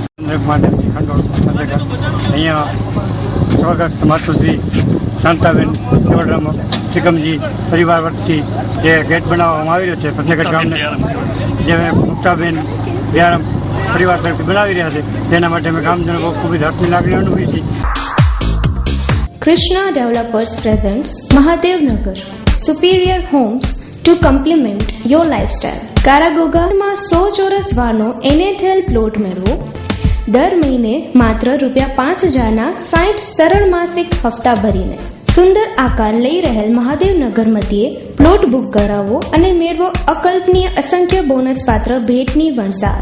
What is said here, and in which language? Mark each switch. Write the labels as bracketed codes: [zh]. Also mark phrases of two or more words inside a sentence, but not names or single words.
[gu] અહીંયા સ્વર્ગસ્થ માતૃશ્રી શાંતાબેન કેવડરામ ત્રિકમજી પરિવાર વતી જે ગેટ બનાવવામાં આવી રહ્યો છે ફતેગઢ ગામને, જે મુક્તાબેન દયારામ પરિવાર તરફથી બનાવી રહ્યા છે, તેના માટે અમે ગામજનો ખૂબ જ હર્ષની લાગણી અનુભવી છે. [en] Krishna Developers presents Mahadevnagar, superior homes to complement your lifestyle. [gu] કારાગોગામાં 100 ચોરસ વારનો NATL પ્લોટ મેળવો. દર મહિને માત્ર ₹5,000ના 60 સરળ માસિક હપ્તા ભરીને સુંદર આકાર લઈ રહેલ મહાદેવનગર મધ્યે પ્લોટ બુક કરાવો અને મેળવો અકલ્પનીય અસંખ્ય બોનસ પાત્ર ભેટની વણસાર.